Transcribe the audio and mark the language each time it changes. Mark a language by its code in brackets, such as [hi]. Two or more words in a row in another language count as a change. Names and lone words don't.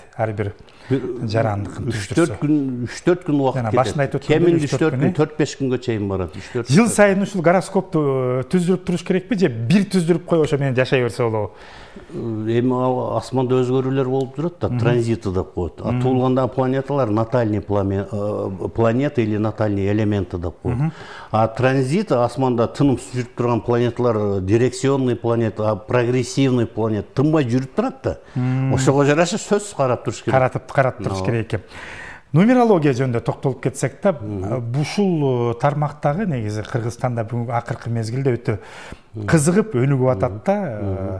[ky] Ар бир жарандыкын түздүрсө. 3-4 күн убакыт кетет. Башында айтып өткөндөй кеминде 3-4 күн, 4-5 күнгө чейин барат. Жыл сайын ушул гороскопту түздүрүп туруш керекпи же бир түздүрүп коюп ошо менен жашай берсе болобу? Эми асманда өзгөрүүлөр болуп турат да, транзиты деп коет. Туулгандагы планеталар [ru] натальный планеты или натальный элементы [ky] деп коет. А транзит асманда тынып жүрүп турган планеталар [ru] дирекционный планета, прогрессивный планета [ky] тынбай жүрүп турат да. Ошого жараша сөзсүз карап туруш керек. Карап туруш керек экен. Нумерология жөнүндө токтолуп кетсек да, бушул тармактагы негизи Кыргызстанда бүгүнкү акыркы мезгилде өтө кызыгып өнүгүп атат да.